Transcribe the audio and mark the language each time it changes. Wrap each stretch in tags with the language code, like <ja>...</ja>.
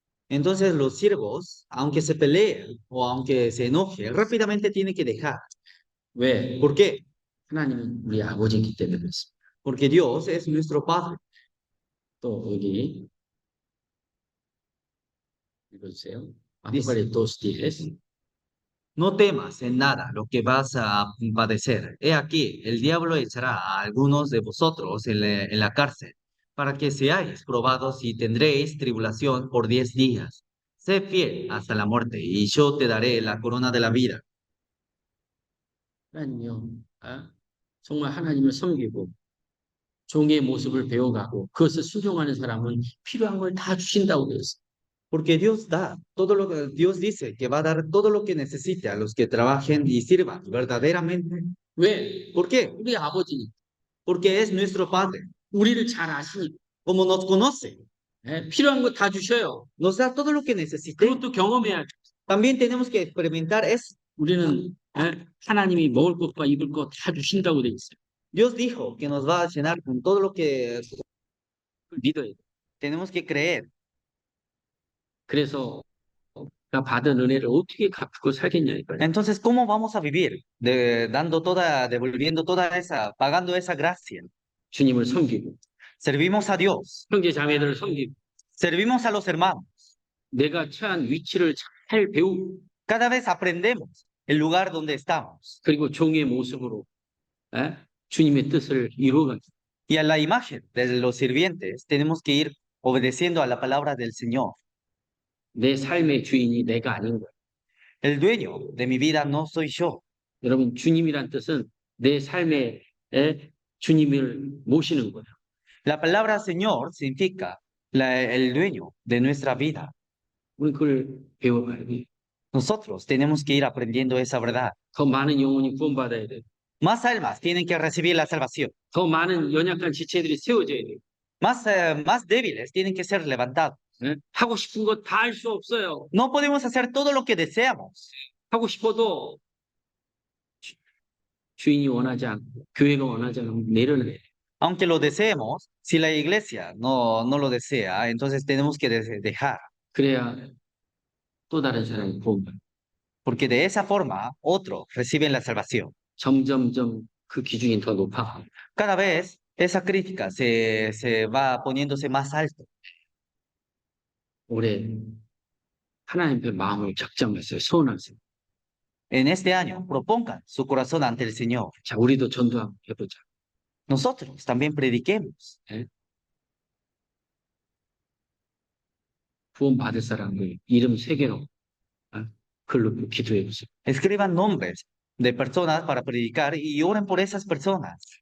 <es>Entonces los siervos, aunque se peleen o aunque se enojen, rápidamente tienen que dejar.</es> <ko>왜?</ko> <es>¿Por qué?</es> <ko>하나님은 우리 아버지이기 때문에 그렇습니다.</ko> <es>Porque Dios es nuestro Padre.</es> <ko>또 여기 읽어주세요.</ko> <es>Dice, Apocalipsis 10. no temas en nada lo que vas a padecer. He aquí, el diablo echará a algunos de vosotros en la cárcel, para que seáis probados y tendréis tribulación por 10 días. Sé fiel hasta la muerte, y yo te daré la corona de la vida.</es> <ko>하나님요, 정말 하나님을 섬기고 종의 모습을 배워가고 그것을 순종하는 사람은 필요한 걸 다 주신다고 되어 있어요.</ko> <es>Porque Dios da todo lo que Dios dice que va a dar todo lo que necesite a los que trabajen y sirvan verdaderamente.</es> <ko>왜?</ko> <es>¿Por qué?</es> <ko>우리 아버지니</ko> <es>Porque es nuestro Padre.</es> <ko>우리를 잘 아시니까</ko> <es>Como nos conoce,</es> <ko>필요한 거 다 주셔요.</ko> <es>nos da todo lo que necesite.</es> <ko>그것도 경험해야 돼.</ko> <es>También tenemos que experimentar eso.</es> <ko>우리는 하나님이 먹을 것과 입을 것 다 주신다고 돼 있어요.</ko> <es>Dios dijo que nos va a llenar con todo lo que</es> <ko>그걸 믿어야 돼.</ko> <es>tenemos que creer.</es> <ko>그래서 내가 받은 은혜를 어떻게 갚고 살겠냐 이거예요.</ko> <es>Entonces, ¿cómo vamos a vivir? Devolviendo toda esa, pagando esa gracia.</es> <ko>주님을 섬기고</ko> <es>Servimos a Dios,</es> <ko>형제 자매들을 섬기고</ko> <es>servimos a los hermanos.</es> <ko>내가 처한 위치를 잘 배우고</ko> <es>Cada vez aprendemos el lugar donde estamos.</es> <ko>그리고 종의 모습으로 주님의 뜻을 이루어가고</ko> <es>Y a la imagen de los sirvientes tenemos que ir obedeciendo a la palabra del Señor.</es> <ko>내 삶의 주인이 내가 아닌 거예요.</ko> <es>El dueño de mi vida no soy yo.</es> <ko>여러분 주님이란 뜻은 내 삶의 주님을 모시는 거예요.</ko> <es>La palabra Señor significa el dueño de nuestra vida.</es> <ko>우리 그걸 배워가야 돼.</ko> <es>Nosotros tenemos que ir aprendiendo esa verdad.</es> <ko>더 많은 영혼이 구원받아야 돼.</ko> <es>Más almas tienen que recibir la salvación.</es> <ko>더 많은 연약한 지체들이 세워져야 돼.</ko> <es>Más débiles tienen que ser levantados.</es> <ko>하고 싶은 거 다 할 수 없어요.</ko> <es>No podemos hacer todo lo que deseamos.</es> <ko>하고 싶어도 주인이 원하지 않고 교회가 원하지 않으면 내려놔야 돼.</ko> <es>Aunque lo deseemos, si la iglesia no lo desea, entonces tenemos que dejar.</es> <ko>그래야 또 다른 사람이 구원받아.</ko> <es>Porque de esa forma, otros reciben la salvación.</es> <ko>점점점 그 기준이 더 높아.</ko> <es>Cada vez esa crítica se va poniéndose más alto.</es> <ko>올해 하나님 앞에 마음을 작정하세요. 소원하세요.</ko> <es>En este año, propongan su corazón ante el Señor.</es> <ko>자, 우리도 전도 한번 해보자.</ko> <es>Nosotros también prediquemos.</es> <ko>구원 받을 사람들 이름 3개로 글로 기도해 보세요.</ko> <es>Escriban nombres de personas para predicar y oren por esas personas.</es>